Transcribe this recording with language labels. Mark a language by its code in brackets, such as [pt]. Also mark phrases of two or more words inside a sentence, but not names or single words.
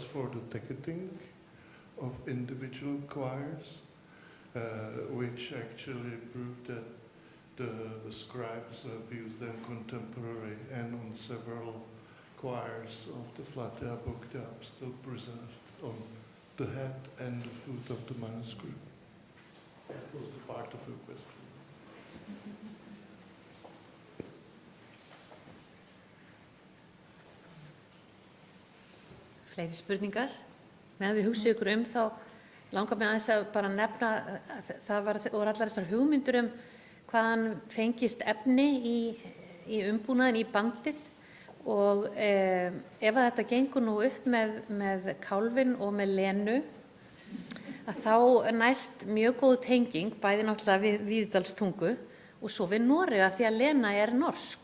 [en] for the ticketing of individual choirs, which actually prove that the scribes have used them contemporary, and on several choirs of the Flateyjarbók they are still preserved on the head and the foot of the manuscript. That was the part of your question. [is] Fleiri spurningar. Meðan þið hugsið ykkur þá langar mig aðeins að bara nefna að það voru allar þessar hugmyndur hvaðan fengist efni í umbúnaðinn í bandið og ef að þetta gengur nú upp með kálfinn og með Lenu að þá næst mjög góð tenging bæði náttúrulega við Víðidalstungu og svo við Norega því að Lena norsk.